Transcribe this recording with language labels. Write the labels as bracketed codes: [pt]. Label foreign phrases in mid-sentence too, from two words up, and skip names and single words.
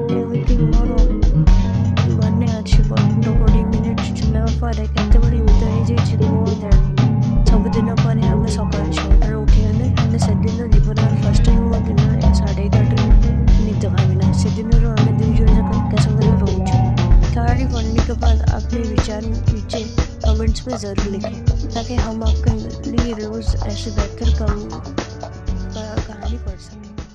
[or] ଏମିତି ମୋର ମନେ ଅଛି 15-20 ମିନିଟ୍ ଚୁଚୁମିବା ପରେ କେତେବେଳେ ନିଦ ହେଇଯାଇଛି ମୁଁ ଜାଣିନି। ସବୁଦିନ ପରେ ଆମେ ସକାଳ 6ଟାରେ ଉଠିଗଲେ। ହେଲେ ସେଦିନ ଜୀବନର [en] first time [or] ମୋ ଦିନ 11:30ରେ ନିଦ ଭାଙ୍ଗିଲା। ସେଦିନରୁ ଆମେ ଦୁଇ ଜଣ ଯାକ ଏକା ସାଙ୍ଗରେ रहुଛୁ। [hi] कहानी पढ़ने के बाद अपने विचार नीचे कमेंट्स में ज़रूर लिखें ताकि हम आपके लिए रोज़ ऐसे बेहतर कहानी पढ़ सकें।